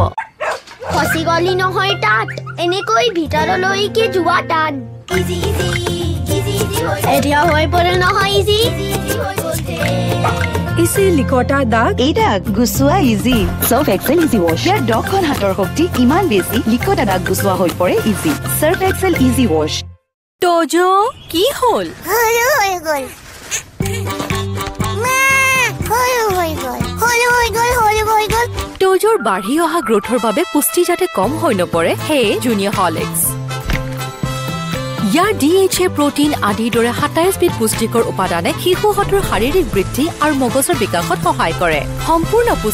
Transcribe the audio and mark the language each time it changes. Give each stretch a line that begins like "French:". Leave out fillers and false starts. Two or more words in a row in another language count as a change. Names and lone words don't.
Assamese: খসি গলি নহয় তাত, এনেকৈ ভিতৰলৈকে যোৱা তাত। ইজি ইজি ইজি ইজি হৈ এতিয়া হৈ পৰে নহয় ইজি ইজি হৈ গৈছে। ইজি লিকটা দাগ, এই দাগ গুচোৱা ইজি। সার্ফ এক্সেল ইজি ওয়াশ, ইয়াৰ 10খন হাতৰ শক্তি ইমান বেছি, লিকটা দাগ গুচোৱা হৈ পৰে ইজি। সার্ফ এক্সেল ইজি ওয়াশ। তোজো কি হল? হলো হৈ গল মা, হলো হৈ গল, হলো হৈ গল, হলো হৈ গল। তোজোৰ বাঢ়ি অহা গ্ৰোথৰ বাবে পুষ্টি যাতে কম হৈ নপৰে, হে জুনিয়ৰ হৰলিক্স। ইয়াৰ DHA প্ৰটিন আদিৰ দৰে 27 বিধ পুষ্টিকৰ উপাদানে শিশুহঁতৰ শাৰীৰিক বৃদ্ধি আৰু মগজৰ বিকাশত সহায় কৰে।